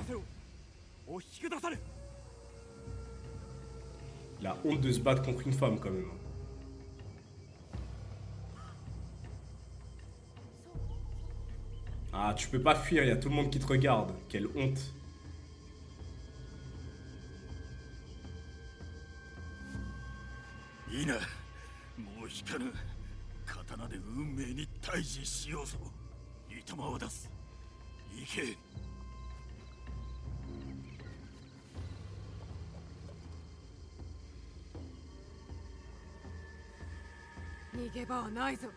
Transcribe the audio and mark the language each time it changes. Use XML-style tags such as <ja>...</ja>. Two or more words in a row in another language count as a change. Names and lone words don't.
<fr>La honte de se battre contre une femme, quand même. Ah, tu peux pas fuir, il y a tout le monde qui te regarde. Quelle honte.</fr> <ja>Ina, もう引かぬ。刀で運命に対峙しようぞ。いとまを出す。行け。逃げ場はないぞ。</ja>